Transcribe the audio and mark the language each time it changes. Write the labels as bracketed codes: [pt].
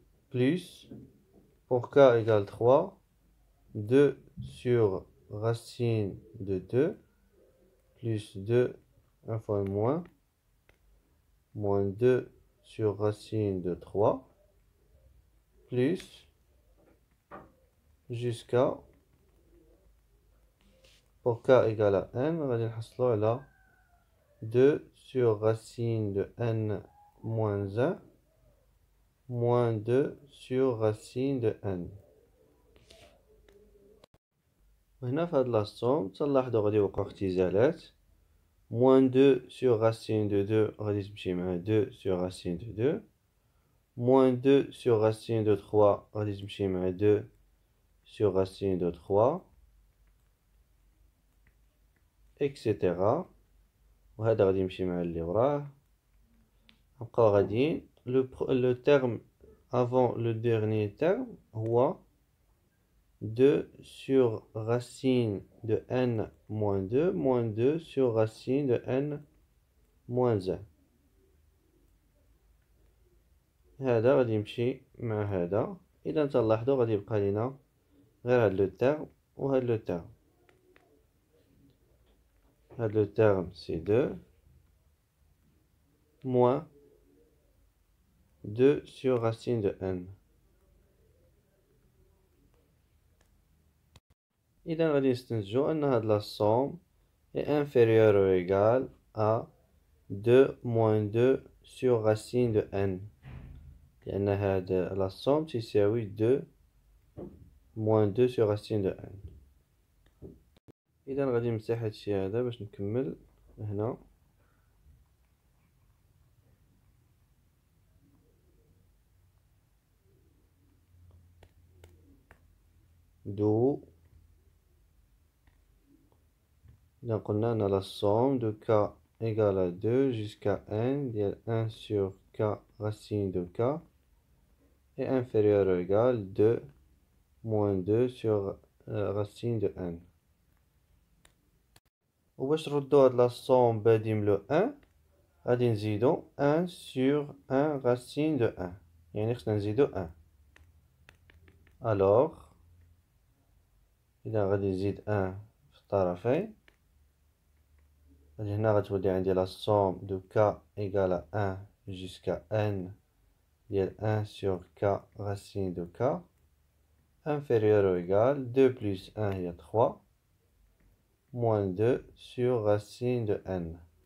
[fr] plus, pour k égale 3, 2 sur racine de 2, plus 2, un fois moins 2 sur racine de 3, plus, jusqu'à, pour k égale à n, [ar] غادي نحصلو على [fr] 2 sur racine de n moins 1, moins 2 sur racine de n. [ar] وهنا في هاد لاصوم تلاحظو غادي يوقعو اختزالات. [fr] moins 2 sur racine de 2 [ar] غادي تمشي مع [fr] 2 sur racine de 2, moins 2 sur racine de 3 غادي تمشي مع 2 sur racine de 3, etc. [ar] وهذا غادي يمشي مع اللي وراه. نبقاو غاديين. [fr] le terme avant le dernier terme هو 2 sur racine de n moins 2 moins 2 sur racine de n moins 1. [ar] هذا غادي يمشي مع هذا. إذا تلاحظوا غادي يبقى لينا غير هاد لو تيرم وهاد لو تيرم. هاد لو تيرم سي [fr] 2 moins 2 sur racine de n. [ar] إذا غادي نستنتجو أن هاد لا [fr] somme est inférieure ou égale à 2 moins 2 sur racine de n. [ar] لأن هاد لا [fr] somme [ar] تساوي [fr] 2 moins 2 sur racine de n. [ar] إذا غادي نمسح هادشي هذا باش نكمل هنا. [fr] d'où [ar] إذا قلنا أن [fr] la somme de k égale à 2 jusqu'à n [ar] ديال [fr] 1 sur k racine de k est inférieur ou égal 2 moins 2 sur racine de n. [ar] وباش نردو هاد لا somme بادي من لو 1 غادي نزيدو 1 [fr] sur 1 racine de 1 [ar] يعني خصنا نزيدو 1. [fr] alors [ar] إذا غادي نزيد 1 في الطرفين هنا غتولي عندي [fr] la somme de k égale à 1 jusqu'à n [ar] ديال [fr] 1 sur k racine de k inférieur ou égal 2 plus 1 هي 3 moins 2 sur racine de n.